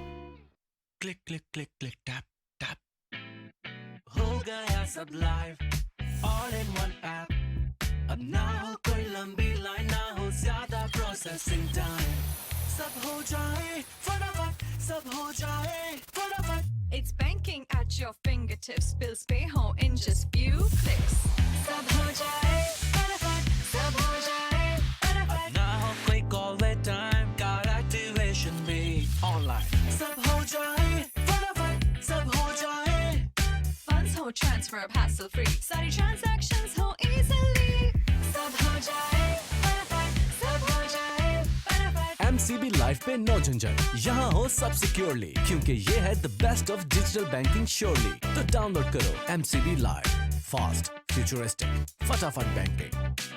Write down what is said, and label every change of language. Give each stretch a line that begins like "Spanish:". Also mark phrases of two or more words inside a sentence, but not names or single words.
English: click click click click tap tap,
Hindi: हो गया सब लाइव,
English: all in one app,
Hindi: अब ना हो कोई लंबी लाइन, ना हो ज्यादा
English: processing time,
Hindi: सब हो जाए फटाफट, सब हो जाए फटाफट।
English: It's banking at your fingertips. Bills pay home in just few clicks.
Hindi: सब हो जाए फटाफट, सब हो जाए फटाफट। ना हो कोई
English: call wait time, card activation
Hindi: भी online, सब हो जाए फटाफट, सब हो जाए।
English: Funds हो transfer hassle free.
Hindi: सारी transactions हो easily. सब हो जाए फटाफट, सब हो जाए फटाफट। MCB लाइफ पे नो झंझट, यहाँ हो सब सिक्योरली, क्योंकि ये है
English: the best of digital banking surely.
Hindi: तो डाउनलोड करो MCB लाइफ,
English: fast, futuristic,
Hindi: फटाफट बैंकिंग।